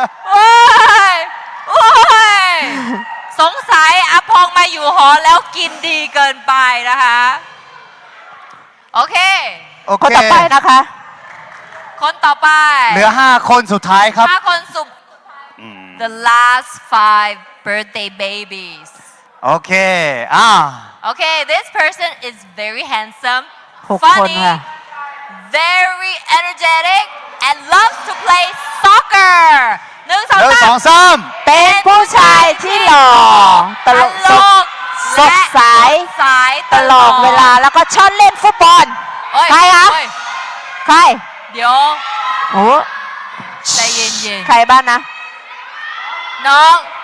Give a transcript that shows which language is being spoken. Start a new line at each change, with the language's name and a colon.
Thai: โอ้ย โอ้ย สงสัยอาพองมาอยู่หอแล้วกินดีเกินไปนะคะ โอเค โอ คน เค ต่อไปนะคะ คนต่อไป เหลือ 5 คนสุดท้ายครับ 5 คนสุด
English: The last 5 birthday babies โอเค Okay, this person is very handsome,
Thai: 6 คน
English: funny,
Thai: ค่ะ
English: very energetic, and loves to play soccer. 1 1 2 3 2 3
Thai: เป็นผู้ชายที่หล่อ ตลกสดใส ตลอดเวลาแล้วก็ชอบเล่นฟุตบอล ใครคะ ใคร เดี๋ยว โอ้ ใจเย็น ใครบ้างนะ ๆ น้อง